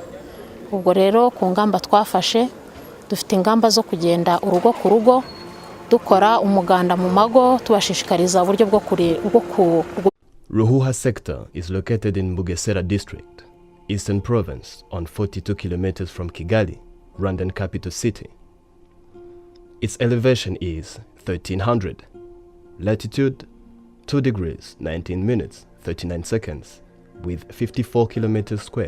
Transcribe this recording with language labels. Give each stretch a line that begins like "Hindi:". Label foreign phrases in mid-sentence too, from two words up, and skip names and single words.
Kinyarwanda: Ubwo rero ku ngamba twafashe, dufite ingamba zo kugenda urugo ku rugo, dukora umuganda mu mago, tubashishikariza uburyo bwo
English: Ruhuha sector is located in Bugesera district, Eastern Province, on 42 kilometers from Kigali, Rwandan capital city. Its elevation is 1300, latitude 2 degrees 19 minutes 39 seconds, with 54 kilometers square.